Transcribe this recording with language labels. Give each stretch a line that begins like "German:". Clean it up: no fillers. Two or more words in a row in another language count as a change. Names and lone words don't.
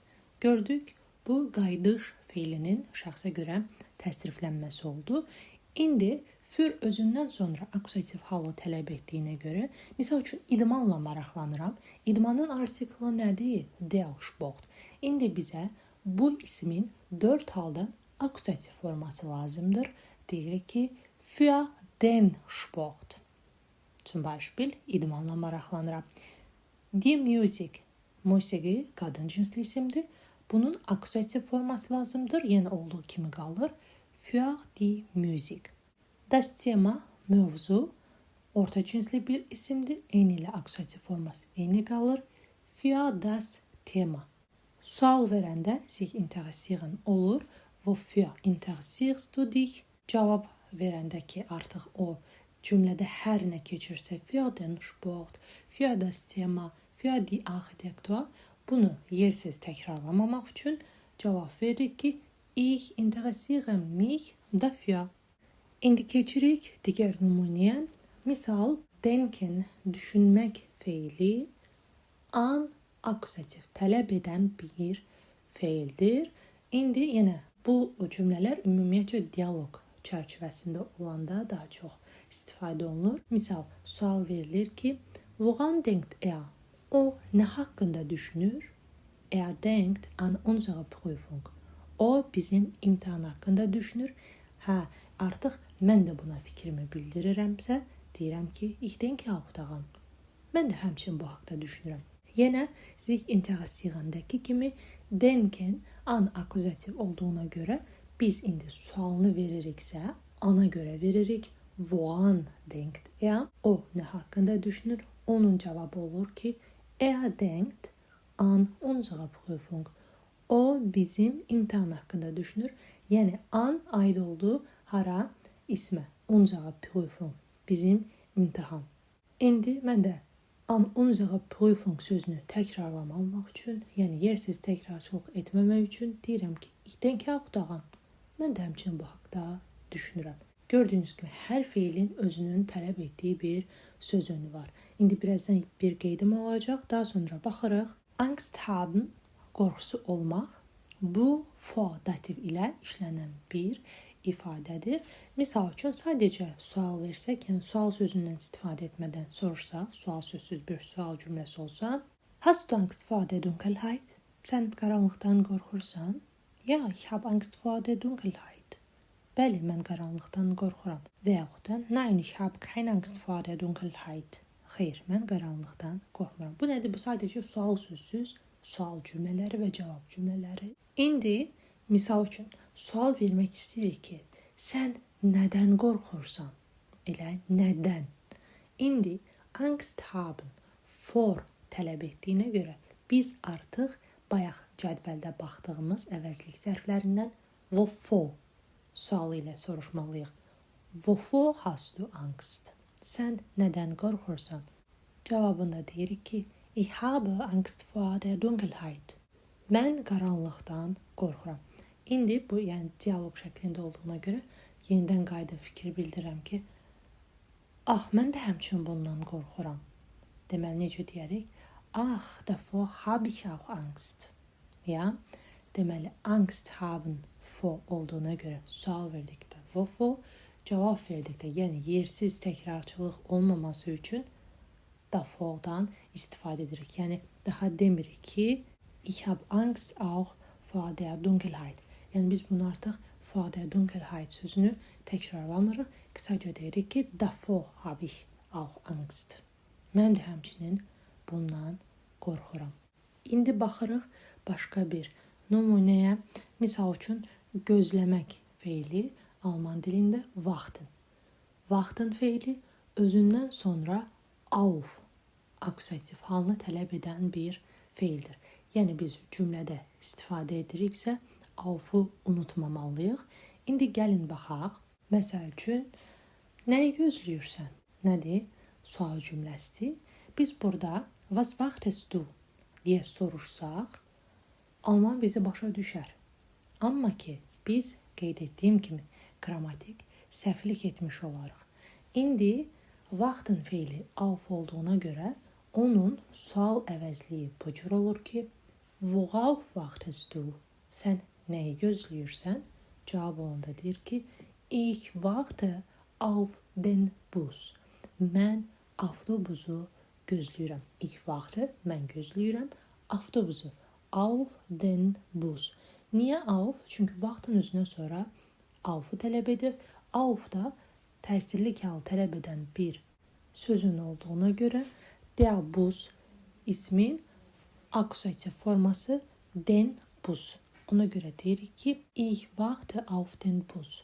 Azerbaijani: Gördük, bu qayıdış feilinin şəxsə görə təsriflənməsi oldu. İndi für özündən sonra akusativ halı tələb etdiyinə görə, misal üçün idmanla maraqlanıram. İdmanın artiklı nədir?
German: Der Sport.
Azerbaijani: İndi bizə bu ismin 4 halda akusativ forması lazımdır. Deyirik ki,
German: für den Sport. Zum Beispiel,
Azerbaijani: idmanla maraqlanıram.
German: Die Musik.
Azerbaijani: Musiqi qadın cinsli isimdir. Bunun akusativ forması lazımdır. Yəni olduğu kimi qalır.
German: Für die Musik. Das Thema,
Azerbaijani: mövzu, orta cinsli bir isimdir. Eyni ilə akusativ forması eyni qalır.
German: Für das Thema.
Azerbaijani: Sual verəndə
German: sich interessieren
Azerbaijani: olur.
German: Wofür interessierst du dich?
Azerbaijani: Cavab verəndə ki, artıq o cümlədə hər nə keçirsə,
German: für den Sport, für das Thema, für die Architektur,
Azerbaijani: bunu yersiz təkrarlamamaq üçün cavab veririk ki,
German: ich interessiere mich dafür.
Azerbaijani: İndi keçirik digər nümunəyə. Misal, denken, düşünmək feili an akusativ tələb edən bir feildir. İndi yenə bu cümlələr ümumiyyətcə dialoq çərçivəsində olanda daha çox istifadə olunur. Misal, sual verilir ki,
German: woran denkt er?
Azerbaijani: O nə haqqında düşünür?
German: Er denkt an unsere Prüfung.
Azerbaijani: O bizim imtahan haqqında düşünür. Hə, artıq mən də buna fikrimi bildirirəmsə, deyirəm ki,
German: ich denke auch daran.
Azerbaijani: Mən də həmçinin bu haqda düşünürəm. Yenə
German: sich interessierendəki
Azerbaijani: kimi
German: denken an
Azerbaijani: akuzativ olduğuna görə biz indi sualını veririksə, ana görə veririk.
German: Woran denkt er?
Azerbaijani: O nə haqqında düşünür? Onun cavabı olur ki,
German: er denkt an unsere Prüfung.
Azerbaijani: O bizim imtahan haqqında düşünür. Yəni an aid olduğu hara? İsmə.
German: Unsere Prüfung.
Azerbaijani: Bizim imtahan. İndi mən də
German: an unsere Prüfung
Azerbaijani: sözünü təkrarlamamaq üçün, yəni yersiz təkrarçılıq etməmək üçün deyirəm ki,
German: ich denke auch daran.
Azerbaijani: Mən də həmçinin bu haqda düşünürəm. Gördüyünüz kimi hər feilin özünün tələb etdiyi bir söz önü var. İndi birazdan bir qeydim olacaq. Daha sonra baxırıq.
German: Angst haben,
Azerbaijani: qorxusu olmaq. Bu for dativ ilə işlənən bir ifadədir. Misal üçün sadəcə sual versək, yəni sual sözündən istifadə etmədən soruşsaq, sual sözsüz bir sual cümləsi olsa,
German: hast du Angst vor der Dunkelheit?
Azerbaijani: Sən qaranlıqdan qorxursan?
German: Ja, ich habe Angst vor der Dunkelheit.
Azerbaijani: Bəli, mən qaranlıqdan qorxuram. Və yaxud da,
German: nein, ich habe keine Angst vor der Dunkelheit.
Azerbaijani: Xeyr, mən qaranlıqdan qorxmuram. Bu nədir? Bu sadəcə sual sözsüz, sual cümlələri və cavab cümlələri. İndi, misal üçün, sual vermək istəyirik ki, sən nədən qorxursan? Elə nədən? İndi,
German: Angst haben,
Azerbaijani: for tələb etdiyinə görə biz artıq bayaq cədvəldə baxdığımız əvəzlik zərflərindən wovor sualı ilə soruşmalıyıq.
German: Wovor hast du Angst?
Azerbaijani: Sən nədən qorxursan? Cavabında deyirik ki,
German: ich habe Angst vor der Dunkelheit.
Azerbaijani: Mən qaranlıqdan qorxuram. İndi bu, yəni dialoq şəklində olduğuna görə yenidən qayıdıb fikir bildirirəm ki, mən də həmçinin bundan qorxuram. Deməli, necə deyərik?
German: Davor habe ich auch Angst.
Azerbaijani: Ya, deməli,
German: Angst haben
Azerbaijani: for olduğuna görə sual verdikdə wovor, cavab verdikdə, yəni yersiz təkrarçılıq olmaması üçün davor-dan istifadə edirik. Yəni daha demirik ki,
German: ich habe Angst auch vor der Dunkelheit.
Azerbaijani: Yəni biz bunu artıq
German: vor der Dunkelheit
Azerbaijani: sözünü təkrarlamırıq. Qısaca deyirik ki,
German: davor habe ich auch Angst.
Azerbaijani: Mən də həmçinin bundan qorxuram. İndi baxırıq başqa bir nümunəyə. Misal üçün gözləmək feili alman dilində warten. Warten feili özündən sonra auf akusativ halını tələb edən bir feildir. Yəni biz cümlədə istifadə ediriksə, auf'u unutmamalıyıq. İndi gəlin baxaq. Məsəl üçün, nəyi gözləyirsən? Nədir? Sual cümləsidir. Biz burada
German: was wartest du
Azerbaijani: deyə sorursaq, alman bizi başa düşər. Amma ki, biz qeyd etdiyim kimi qrammatik səhvlik etmiş olarıq. İndi warten feili auf olduğuna görə onun sual əvəzliyi bu cür olur ki,
German: worauf wartest du?
Azerbaijani: Sən nəyi gözləyirsən? Cavab olanda deyir ki,
German: ich warte auf den Bus.
Azerbaijani: Mən avtobusu gözləyirəm.
German: Ich warte,
Azerbaijani: mən gözləyirəm avtobusu.
German: Auf den Bus.
Azerbaijani: Niyə auf? Çünki vaxtın özündən sonra auf'u tələb edir. Auf da təsirli hal tələb edən bir sözün olduğuna görə
German: der Bus
Azerbaijani: ismin akusativ forması
German: den Bus.
Azerbaijani: Ona görə deyirik ki,
German: ich warte auf den Bus.